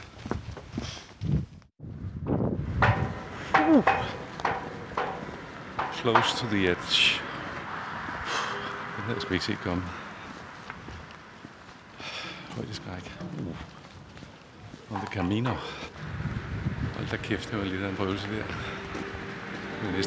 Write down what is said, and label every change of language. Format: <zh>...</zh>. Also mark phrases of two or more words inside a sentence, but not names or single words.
<en>Close to the edge.</en> <da>Den havde jeg sgu ikke set komme. Højdeskræk.</da> <en>On the Camino.</en> <da>Hold da kæft, det var lidt af en prøvelse der.</da>